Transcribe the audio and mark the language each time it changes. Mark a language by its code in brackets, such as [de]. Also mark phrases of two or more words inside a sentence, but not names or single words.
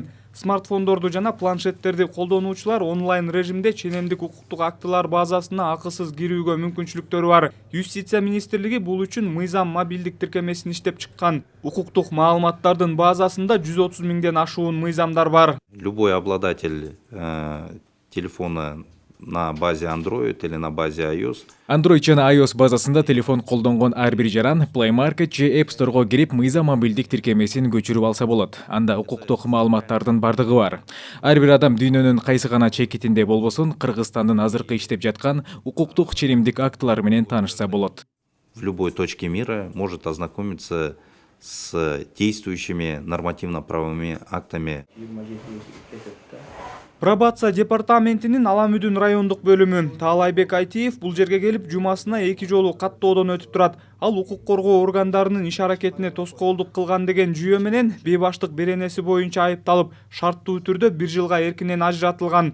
[ky] Смартфондорду жана планшеттерди колдонуучулар онлайн режимде ченемдик укуктук актылар базасына акысыз кирүүгө мүмкүнчүлүктөрү бар. Юстиция министрлиги бул үчүн мыйзам мобилдик тиркемесин иштеп чыккан. Укуктук маалыматтардын базасында 130 миңден ашуун мыйзамдар бар. [ru] Любой обладатель телефона на базе Android или на базе iOS. [ky] Android жана iOS базасында телефон колдонгон ар бир жаран Play Market же App Store'го кирип мыйзам мобилдик тиркемесин көчүрүп алса болот. Анда укуктук маалыматтардын бардыгы бар. Ар бир адам дүйнөнүн кайсы гана чекитинде болбосун Кыргызстандын азыркы иштеп жаткан укуктук ченемдик актылары менен таанышса болот. [ru] В любой точке мира может ознакомиться с действующими нормативно-правовыми актами. [ky] Пробация департаментинин Аламүдүн райондук бөлүмү Таалайбек Айтиев бул жерге келип жумасына 2 жолу каттоодон өтүп турат. Ал укук коргоо органдарынын иш аракетине тоскоолдук кылган деген жүйө менен бейбаштык беренеси боюнча айыпталып, шарттуу түрдө 1 жылга эркинен ажыратылган.